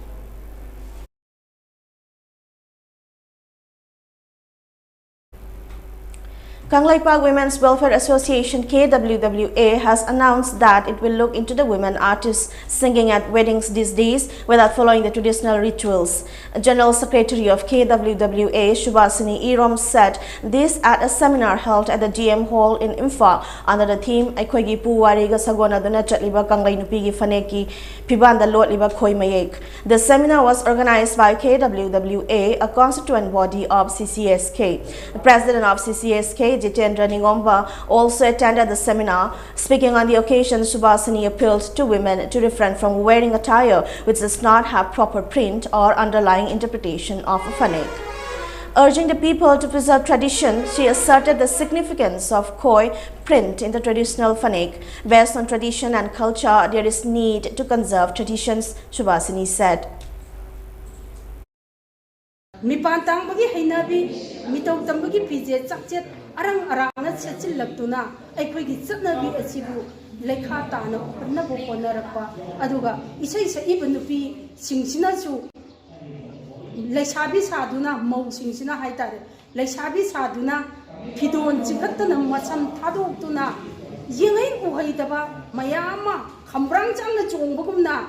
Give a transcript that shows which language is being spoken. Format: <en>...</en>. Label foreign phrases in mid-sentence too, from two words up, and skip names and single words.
<en>Kanglaipak Women's Welfare Association KWWA has announced that it will look into the women artists singing at weddings these days without following the traditional rituals. General Secretary of KWWA Shubhasini Irom said this at a seminar held at the GM Hall in Imphal under the theme Aikoigi Puwariga Sagona Duna Chatliba Kanglai Nupigi Faneki Pibanda Lord Liba Khoi Mayek. The seminar was organized by KWWA, a constituent body of CCSK. The president of CCSK, Jitendra Ningomba, also attended the seminar. Speaking on the occasion, Subhasini appealed to women to refrain from wearing attire which does not have proper print or underlying interpretation of a fanek. Urging the people to preserve tradition, she asserted the significance of Khoi print in the traditional fanek. Based on tradition and culture, there is need to conserve traditions, Subhasini said.</en> <mni>Mipantang bagi hainabi, mitau tambagi pije cakcet, arang arangna cecil laktuna, aikoigi cetnabi asibu, lekha tana nabu ponarapa, aduga isai sa ibanupi singsina su, leksabi saduna mau singsina haitare, leksabi saduna pidon cikatna masam taduk yengai uhaidaba mayama kambrang changna chongbagumna.</mni>